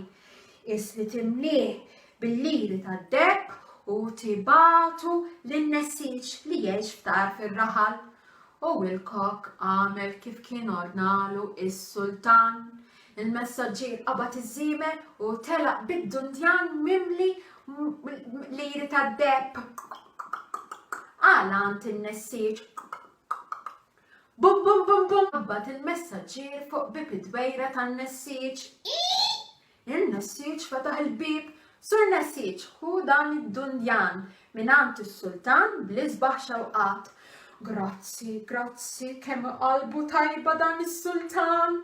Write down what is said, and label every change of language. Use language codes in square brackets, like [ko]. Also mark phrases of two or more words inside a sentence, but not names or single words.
[mt] Isli timlih bil-liri tad-depp u tibatu lin-nessiġ li jgħix ftar fir-raħal. U il-kok għamel kif kien ordnalu is-sultan. Il-messaġġier qabad iż-żiemel u telaq bid-dundjan mimli liri tad-depp. Għalant il-nessiġ. Bum bum bum bum. Qabad il-messaġġier fuq bib id-dwejra tan-nessiġ. Il-nessiġ fetaħ il-bib. Sur nessiġ, hu dan id-dundjan minant is-sultan bl-isbaħ xewqat. Grazzi, kemm qalbu tajba dan is-sultan.